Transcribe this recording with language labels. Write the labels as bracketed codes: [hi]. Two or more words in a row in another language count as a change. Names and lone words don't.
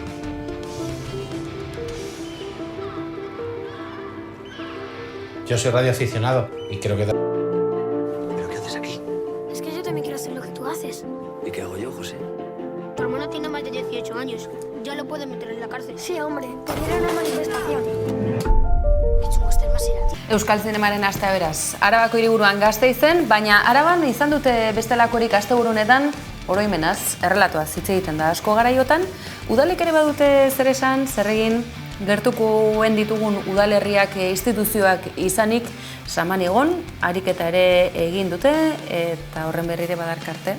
[es] Yo soy radioaficionado y creo que... ¿Pero qué haces aquí? Es que yo también quiero hacer lo que tú haces. ¿Y qué hago yo, José? Tu hermano tiene más de 18 años. Ya lo pueden meter en la cárcel. Sí, hombre. Te dieron una manifestación. Qué chungo este Maserati. [eu] Euskal Zinemaren astea beraz. Arabako hiriburuan Gasteizen, baina Araban izan dute bestelakorik asteburunetan oroimenaz, errelatuaz hitz egiten da asko garaiotan. Udalek ere badute zer esan, zer egin, gertukoen ditugun udalerriak instituzioak izanik Samanigon ariketa ere egin dute eta horren berri ere badarkarte.